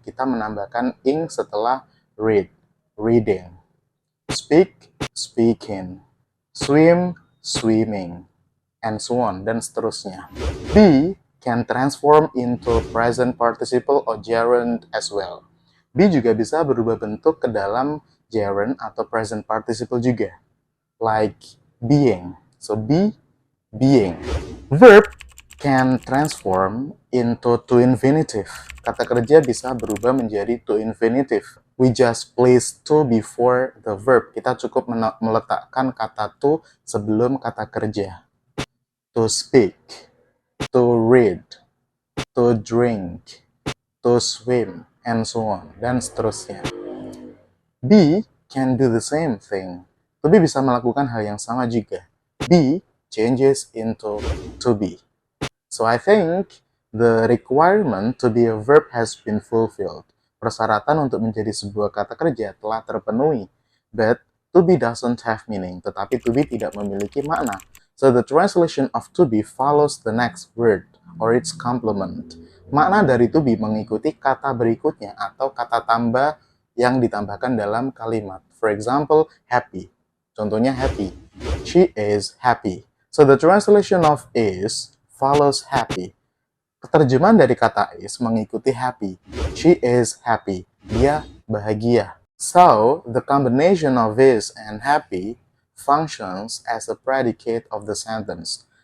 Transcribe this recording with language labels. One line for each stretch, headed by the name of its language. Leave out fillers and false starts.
Indonesian: Kita menambahkan ing setelah read. Reading.
English: Speak, speaking. Swim, swimming. And so on,
Indonesian: dan seterusnya.
English: Be can transform into present participle or gerund as well.
Indonesian: Be juga bisa berubah bentuk ke dalam gerund atau present participle juga.
English: Like being. So be, being. Verb can transform into to infinitive.
Indonesian: Kata kerja bisa berubah menjadi to infinitive.
English: We just place to before the verb.
Indonesian: Kita cukup meletakkan kata to sebelum kata kerja.
English: To speak, to read, to drink, to swim, and so on,
Indonesian: dan seterusnya.
English: Be can do the same thing.
Indonesian: To be bisa melakukan hal yang sama juga.
English: Be changes into to be. So I think the requirement to be a verb has been fulfilled.
Indonesian: Persyaratan untuk menjadi sebuah kata kerja telah terpenuhi.
English: But to be doesn't have meaning.
Indonesian: Tetapi to be tidak memiliki makna.
English: So the translation of to be follows the next word or its complement.
Indonesian: Makna dari to be mengikuti kata berikutnya atau kata tambah yang ditambahkan dalam kalimat.
English: For example, happy.
Indonesian: Contohnya happy.
English: She is happy. So the translation of is follows happy.
Indonesian: Keterjemahan dari kata is mengikuti happy.
English: She is happy.
Indonesian: Dia bahagia.
English: So, the combination of is and happy functions as a predicate of the sentence.